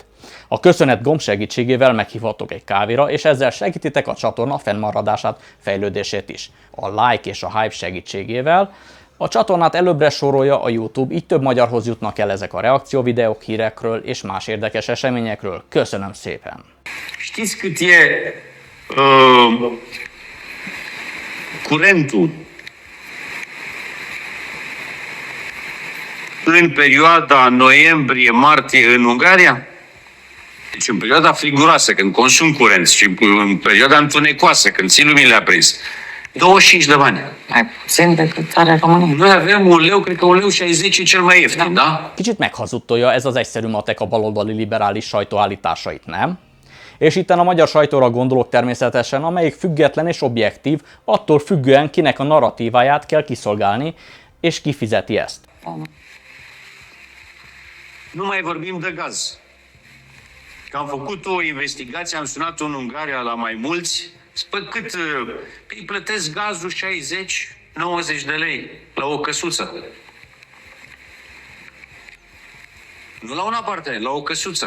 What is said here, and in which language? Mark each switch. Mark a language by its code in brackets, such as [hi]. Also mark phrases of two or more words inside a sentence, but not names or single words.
[hu] A köszönet gomb segítségével meghívhatok egy kávéra, és ezzel segítitek a csatorna fennmaradását, fejlődését is. A like és a hype segítségével a csatornát előbbre sorolja a YouTube, így több magyarhoz jutnak el ezek a reakcióvideók, hírekről és más érdekes eseményekről. Köszönöm szépen! [ro] Știți cât e curentul în perioada noiembrie-martie în Ungaria? Deci în perioada friguroasă, când consum curent, și în perioada întunecoasă, când ții lumile aprins. 25 de bani. Mai puțin decât are România. Noi avem un leu, cred că 1,60 leu cel mai ieftin, da? [hu] Kicsit meghazudtolja ez az egyszerű matek a baloldali liberális sajtó állításait, nem? És itten a magyar sajtóra gondolok természetesen, amelyik független és objektív, attól függően kinek a narratíváját kell kiszolgálni, és kifizeti ezt. [ro] Nu mai vorbim de gaz. Că am făcut o investigație, am sunat în Ungaria la mai mulți. Spă cât îi plătesc gazul 60-90 de lei la o căsuță. Nu la un apartament, la o căsuță.